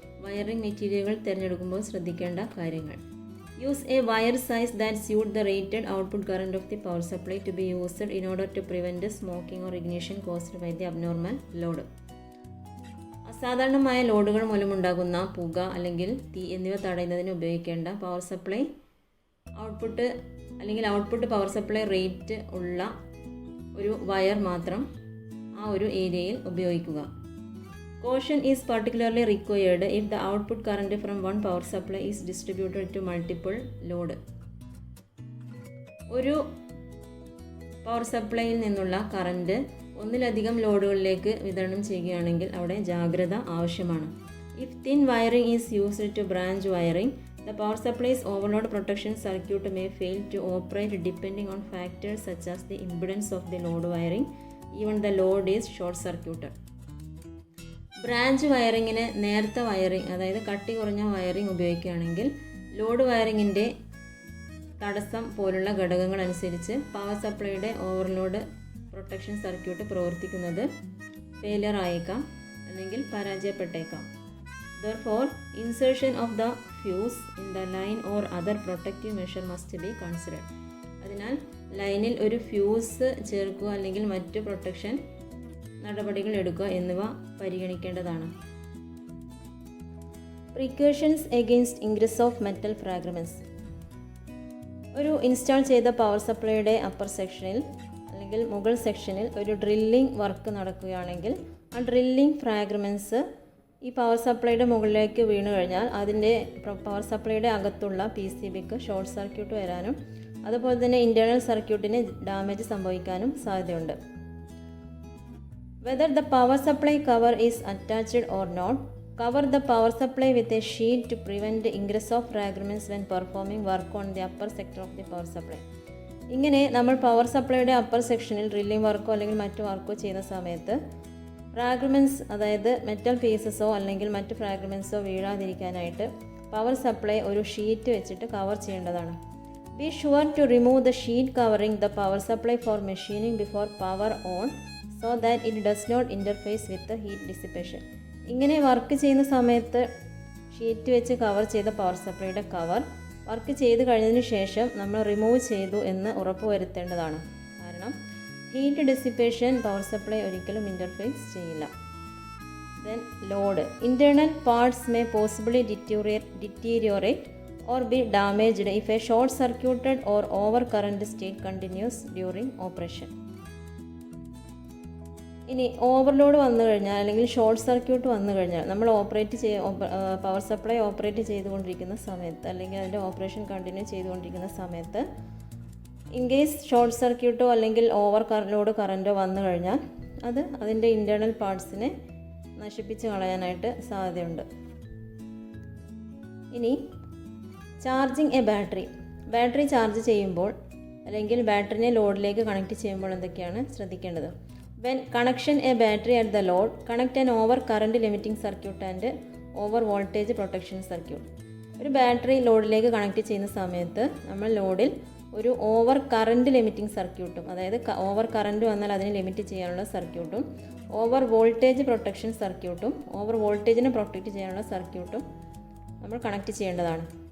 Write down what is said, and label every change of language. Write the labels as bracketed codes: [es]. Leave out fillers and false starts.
[ml] Wiring മെറ്റീരിയലുകൾ തിരഞ്ഞെടുക്കുമ്പോൾ ശ്രദ്ധിക്കേണ്ട കാര്യങ്ങൾ. [en] Use a wire size that suit the rated output current of the power supply to be used in order to prevent smoking or ignition caused by the abnormal load. [ml] അസാധാരണമായ ലോഡുകൾ മൂലമുണ്ടാകുന്ന പുക അല്ലെങ്കിൽ തീ എന്നിവ തടയുന്നതിന് ഉപയോഗിക്കേണ്ട power supply output power supply rate ഉള്ള ഒരു വയർ മാത്രം ആ ഒരു ഏരിയയിൽ ഉപയോഗിക്കുക. [en] Caution is particularly required if the output current from one power supply is distributed to multiple load. [ml] ഒരു പവർ സപ്ലൈയിൽ നിന്നുള്ള കറണ്ട് ഒന്നിലധികം ലോഡുകളിലേക്ക് വിതരണം ചെയ്യുകയാണെങ്കിൽ അവിടെ ജാഗ്രത ആവശ്യമാണ്. [en] If thin wiring is used to branch wiring, the power supply's overload protection circuit may fail to operate depending on factors such as the impedance of the load wiring. Even the load is short circuited. [ml] Branch വയറിങ്ങിന് നേർത്ത wiring, അതായത് കട്ടി കുറഞ്ഞ wiring ഉപയോഗിക്കുകയാണെങ്കിൽ load വയറിങ്ങിൻ്റെ തടസ്സം പോലുള്ള ഘടകങ്ങൾ അനുസരിച്ച് power സപ്ലൈയുടെ overload protection circuit പ്രവർത്തിക്കുന്നത് ഫെയിലിയർ ആയേക്കാം അല്ലെങ്കിൽ പരാജയപ്പെട്ടേക്കാം. [en] Therefore, insertion of the fuse in the line or other protective measure must be considered. [ml] അതിനാൽ ലൈനിൽ ഒരു ഫ്യൂസ് ചേർക്കുക അല്ലെങ്കിൽ മറ്റ് പ്രൊട്ടക്ഷൻ നടപടികൾ എടുക്കുക എന്നിവ പരിഗണിക്കേണ്ടതാണ്. [en] Precautions against ingress of metal fragments. [ml] ഒരു ഇൻസ്റ്റാൾ ചെയ്ത പവർ സപ്ലൈയുടെ അപ്പർ സെക്ഷനിൽ അല്ലെങ്കിൽ മുകൾ സെക്ഷനിൽ ഒരു ഡ്രില്ലിംഗ് വർക്ക് നടക്കുകയാണെങ്കിൽ ആ ഡ്രില്ലിംഗ് ഫ്രാഗ്മെൻറ്റ്സ് ഈ പവർ സപ്ലൈയുടെ മുകളിലേക്ക് വീണ് കഴിഞ്ഞാൽ അതിൻ്റെ പവർ സപ്ലൈയുടെ അകത്തുള്ള PCBക്ക് ഷോർട്ട് സർക്യൂട്ട് വരാനും അതുപോലെ തന്നെ ഇൻറ്റേർണൽ സർക്യൂട്ടിന് ഡാമേജ് സംഭവിക്കാനും സാധ്യതയുണ്ട്. [en] Whether the power supply cover is attached or not, cover the power supply with a sheet to prevent ingress of fragments when performing work on the upper sector of the power supply. [ml] ഇങ്ങനെ നമ്മൾ power സപ്ലൈയുടെ upper സെക്ഷനിൽ drilling വർക്കോ അല്ലെങ്കിൽ മറ്റു വർക്കോ ചെയ്യുന്ന സമയത്ത് fragments, അതായത് metal പീസസോ അല്ലെങ്കിൽ മറ്റു ഫ്രാഗ്മെൻറ്റ്സോ വീഴാതിരിക്കാനായിട്ട് പവർ സപ്ലൈ ഒരു ഷീറ്റ് വെച്ചിട്ട് കവർ ചെയ്യേണ്ടതാണ്. [en] Be sure to remove the sheet covering the power supply for machining before power on, so that it does not interface with the heat dissipation. [ml] ഇങ്ങനെ work ചെയ്യുന്ന സമയത്ത് sheet വെച്ച് cover ചെയ്ത power സപ്ലൈയുടെ cover work ചെയ്ത് കഴിഞ്ഞതിന് ശേഷം നമ്മൾ remove ചെയ്തു എന്ന് ഉറപ്പുവരുത്തേണ്ടതാണ്. കാരണം ഹീറ്റ് ഡിസിപ്പേഷൻ പവർ സപ്ലൈ ഒരിക്കലും ഇൻ്റർഫേസ് ചെയ്യില്ല. [en] Then load. Internal parts may possibly deteriorate or be damaged if a short circuited or over current state continues during operation. [ml] ഇനി ഓവർലോഡ് വന്നു കഴിഞ്ഞാൽ അല്ലെങ്കിൽ ഷോർട്ട് സർക്യൂട്ട് വന്നു കഴിഞ്ഞാൽ നമ്മൾ പവർ സപ്ലൈ ഓപ്പറേറ്റ് ചെയ്തുകൊണ്ടിരിക്കുന്ന സമയത്ത് അല്ലെങ്കിൽ അതിൻ്റെ ഓപ്പറേഷൻ കണ്ടിന്യൂ ചെയ്തുകൊണ്ടിരിക്കുന്ന സമയത്ത് ഇൻ കേസ് ഷോർട്ട് സർക്യൂട്ടോ അല്ലെങ്കിൽ ലോഡ് കറൻറ്റോ വന്നു കഴിഞ്ഞാൽ അത് അതിൻ്റെ ഇൻറ്റേർണൽ പാർട്സിനെ നശിപ്പിച്ച് കളയാനായിട്ട് സാധ്യതയുണ്ട്. ഇനി [en] charging a battery [ml] ചാർജ് ചെയ്യുമ്പോൾ അല്ലെങ്കിൽ ബാറ്ററിനെ ലോഡിലേക്ക് കണക്ട് ചെയ്യുമ്പോൾ എന്തൊക്കെയാണ് ശ്രദ്ധിക്കേണ്ടത്? [en] When connection a battery at the load, connect an over current limiting circuit and over voltage protection circuit. [ml] ഒരു ബാറ്ററി ലോഡിലേക്ക് കണക്ട് ചെയ്യുന്ന സമയത്ത് നമ്മൾ ലോഡിൽ ഒരു ഓവർ കറണ്ട് ലിമിറ്റിംഗ് സർക്യൂട്ടും, അതായത് ഓവർ കറണ്ട് വന്നാൽ അതിനെ ലിമിറ്റ് ചെയ്യാനുള്ള സർക്യൂട്ടും ഓവർ വോൾട്ടേജ് പ്രൊട്ടക്ഷൻ സർക്യൂട്ടും ഓവർ വോൾട്ടേജിനെ പ്രൊട്ടക്റ്റ് ചെയ്യാനുള്ള സർക്യൂട്ടും നമ്മൾ കണക്ട് ചെയ്യേണ്ടതാണ്.